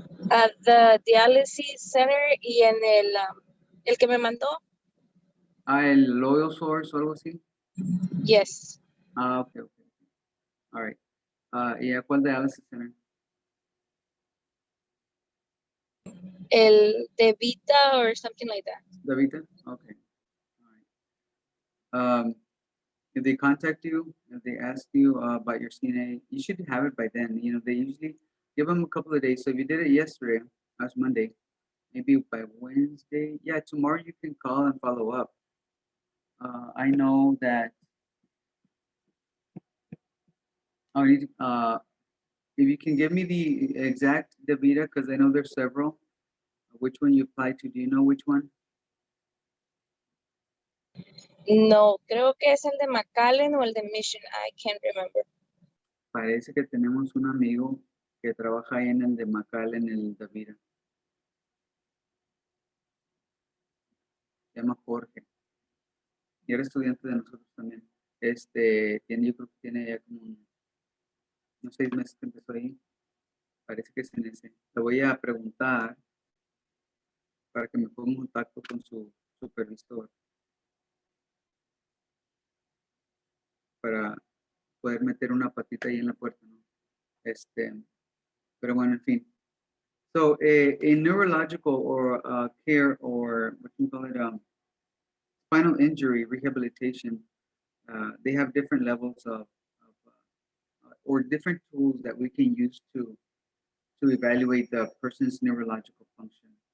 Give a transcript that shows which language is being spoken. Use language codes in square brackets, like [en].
[en] At the dialysis center [es] y en el que me mandó. El Loyal Source o algo así. [en] Yes. Okay. All right. [es] ¿Y a cuál dialysis center? El de Vita [en] or something like that. Davita? Okay. All right. If they contact you, if they ask you about your CNA, you should have it by then. They usually give them a couple of days. So if you did it yesterday, that's Monday, maybe by Wednesday, yeah, tomorrow you can call and follow up. I know that if you can give me the exact DaVita, because I know there's several, which one you applied to, do you know which one? [es] No, creo que es el de McAllen o el de Mission. [en] I can't remember. [es] Parece que tenemos un amigo que trabaja ahí en el de Macal, en el DaVita. Se llama Jorge. Y era estudiante de nosotros también. Yo creo que tiene ya como unos 6 meses que empezó ahí. Parece que es en ese. Le voy a preguntar para que me ponga en contacto con su supervisor para poder meter una patita ahí en la puerta, ¿no? Pero bueno, en fin. [en] So, in neurological or care, or what you call it, spinal injury rehabilitation, they have different levels of or different tools that we can use to evaluate the person's neurological function.